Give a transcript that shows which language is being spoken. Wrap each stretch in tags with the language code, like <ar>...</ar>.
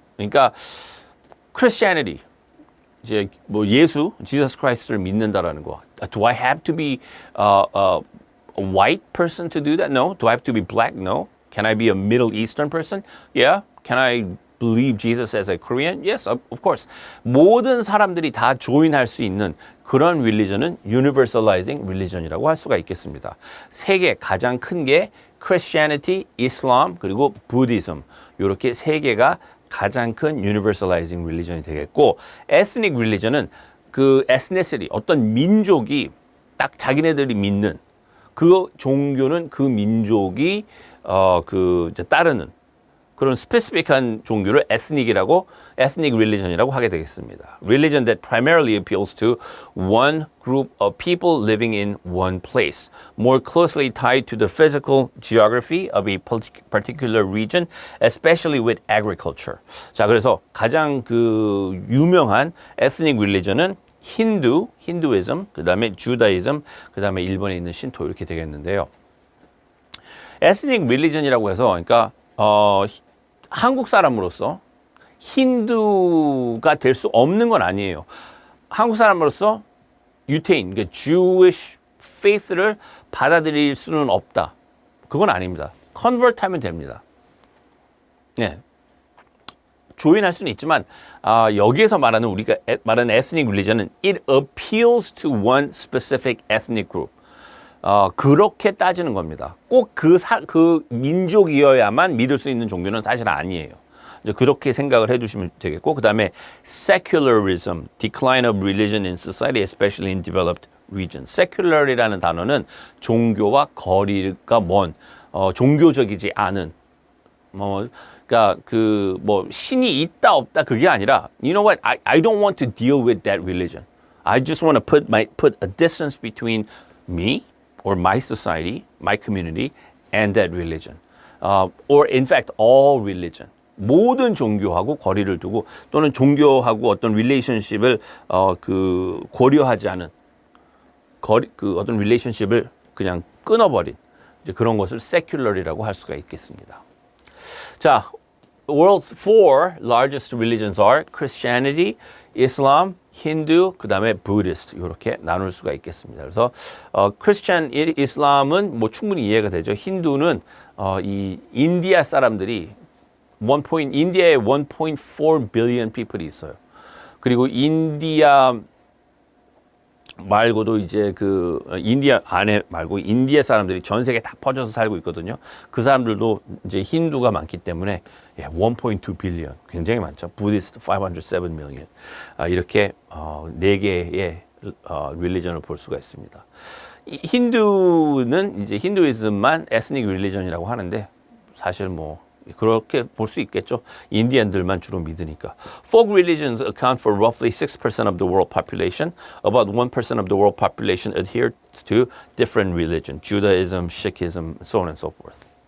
<ko>그러니까 Christianity 이제 예수, Jesus Christ를 믿는다라는 거.</ko> <en>Do I have to be a white person to do that? No. Do I have to be black? No. Can I be a Middle Eastern person? Yeah. Can I believe Jesus as a Korean? Yes, of course.</en> <ko>모든 사람들이 다 조인할 수 있는 그런 religion은 universalizing religion이라고 할 수가 있겠습니다. 세계 가장 큰 게 Christianity, Islam, 그리고 Buddhism. 이렇게 세 개가 가장 큰 universalizing religion이 되겠고 ethnic religion은 그 ethnicity, 어떤 민족이 딱 자기네들이 믿는 그 종교는 그 민족이 이제 따르는 그런 스페시픽한 종교를 ethnic religion이라고 하게 되겠습니다.</ko> <en>Religion that primarily appeals to one group of people living in one place, more closely tied to the physical geography of a particular region, especially with agriculture.</en> <ko>자, 그래서 가장 그 유명한 ethnic religion은 힌두이즘, 그 다음에 주다이즘, 그 다음에 일본에 있는 신토 이렇게 되겠는데요. ethnic religion이라고 해서 그러니까 한국 사람으로서 힌두가 될 수 없는 건 아니에요. 한국 사람으로서 유태인, 그러니까 Jewish faith를 받아들일 수는 없다. 그건 아닙니다. convert 하면 됩니다. 네. 조인할 수는 있지만 여기에서 말하는 우리가 말하는 ethnic religion은</ko> <en>it appeals to one specific ethnic group.</en> <ko>그렇게 따지는 겁니다. 꼭 그 민족이어야만 믿을 수 있는 종교는 사실 아니에요. 이제 그렇게 생각을 해두시면 되겠고, 그 다음에 secularism,</ko> <en>decline of religion in society, especially in developed regions.</en> <ko>secular이라는 단어는 종교와 거리가 먼, 종교적이지 않은, 그러니까 신이 있다 없다 그게 아니라,</ko> <en>you know what, I don't want to deal with that religion. I just want to put a distance between me or my society, my community, and that religion. Or in fact, all religion.</en> <ko>모든 종교하고 거리를 두고 또는 종교하고 어떤 릴레이션십을 고려하지 않은 어떤 릴레이션십을 그냥 끊어버린 이제 그런 것을 secular이라고 할 수가 있겠습니다. 자,</ko> <en>the world's four largest religions are Christianity, Islam,</en> <ko>힌두, 그 다음에 Buddhist 이렇게 나눌 수가 있겠습니다. 그래서 Christian, 이슬람은 뭐 충분히 이해가 되죠. 힌두는 이 인디아 사람들이 인디아에 1.4 billion people이 있어요. 그리고 인디아 말고도 이제 인디아 안에 말고 인디아 사람들이 전 세계 다 퍼져서 살고 있거든요. 그 사람들도 이제 힌두가 많기 때문에 1.2 billion 굉장히 많죠. 부디스트 507 million 이렇게 네 개의 릴리전을 볼 수가 있습니다. 힌두는 이제 힌두이즘만 에스닉 릴리전이라고 하는데 사실 뭐 그렇게 볼 수 있겠죠. 인디언들만 주로 믿으니까.</ko> <en>Folk religions account for roughly 6% of the world population. About 1% of the world population adheres to different religion, Judaism, Sikhism, so on and so forth.</en>